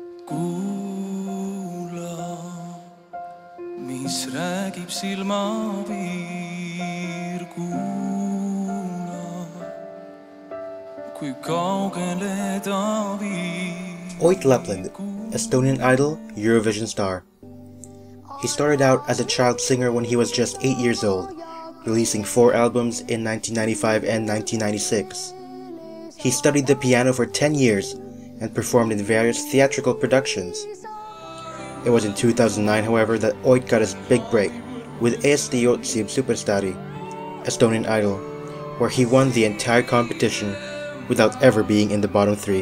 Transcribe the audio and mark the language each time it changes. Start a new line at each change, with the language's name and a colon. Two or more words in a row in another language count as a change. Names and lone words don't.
Estonian: kuula, mis räägib silmapiir, kuula, kui kaugele ta viib.
English: Ott Lepland, Estonian Idol, Eurovision star. He started out as a child singer when he was just 8 years old, releasing 4 albums in 1995 and 1996. He studied the piano for 10 years and performed in various theatrical productions. It was in 2009, however, that Ott got his big break with ESC United Superstari, Estonian Idol, where he won the entire competition without ever being in the bottom 3.